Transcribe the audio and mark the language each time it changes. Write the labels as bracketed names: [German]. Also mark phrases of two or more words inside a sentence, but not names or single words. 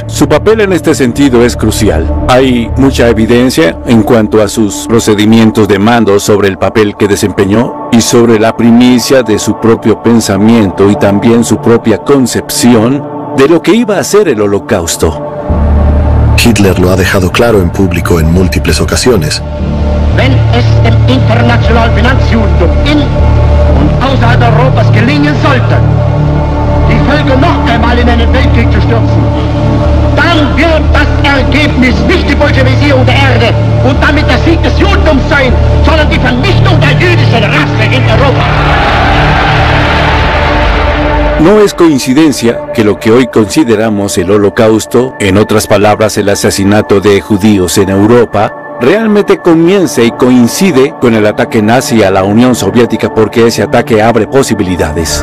[Spanish] Su papel en este sentido es crucial. Hay mucha evidencia en cuanto a sus procedimientos de mando sobre el papel que desempeñó y sobre la primicia de su propio pensamiento y también su propia concepción de lo que iba a ser el Holocausto. Hitler lo ha dejado claro en público en múltiples ocasiones. [German] Wenn es dem internationalen Finanzjudentum in und außerhalb Europas gelingen sollte, die Völker noch einmal in einen Weltkrieg zu stürzen, dann wird das Ergebnis nicht die Bolschewisierung der Erde und damit der Sieg des Judentums sein, sondern die Vernichtung der jüdischen Rasse in Europa. [Spanish] No es coincidencia que lo que hoy consideramos el Holocausto, en otras palabras el asesinato de judíos en Europa, realmente comience y coincide con el ataque nazi a la Unión Soviética, porque ese ataque abre posibilidades.